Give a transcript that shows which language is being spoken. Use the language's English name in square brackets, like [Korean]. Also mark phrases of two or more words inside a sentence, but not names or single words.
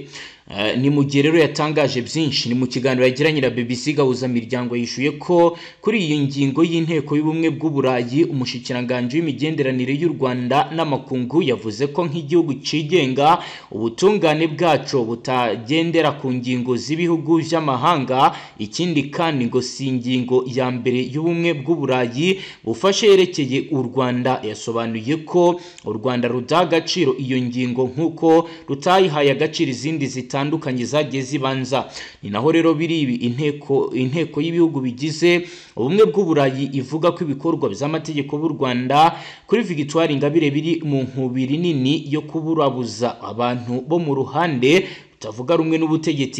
[Rundi] Ni mu gihe rero yatangaje byinshi. Ni mu kiganiro yagiranye na BBC, Gahuzamiryango yishuye ko kuri iyi ngingo y'inteko y'ubumwe bw'Uburayi, umushikiranganje w'imigenderanire y'u Rwanda n'amakungu yavuze ko nk'igihugu cigenga ubutungane bwaco butagendera ku ngingo z'ibihugu by'amahanga. Ikindi kandi ngo si ingingo ya mbere y'ubumwe bw'Uburayi bufashe yerekeye u Rwanda. Yasobanuye ko u Rwanda rudaha agaciro iyo ngingo nk'uko rutayihaye agaciro izindi zitandukanye zagiye zibanza. Ni naho rero biri ibi inteko y'ibihugu bigize ubumwe bw'Uburayi ivuga ko ibikorwa by'amategeko b'u Rwanda kuri Victoire Ingabire biri mu nkubiri nini yo kuburabuza abantu bo mu ruhande utavuga rumwe n'ubutegetsi.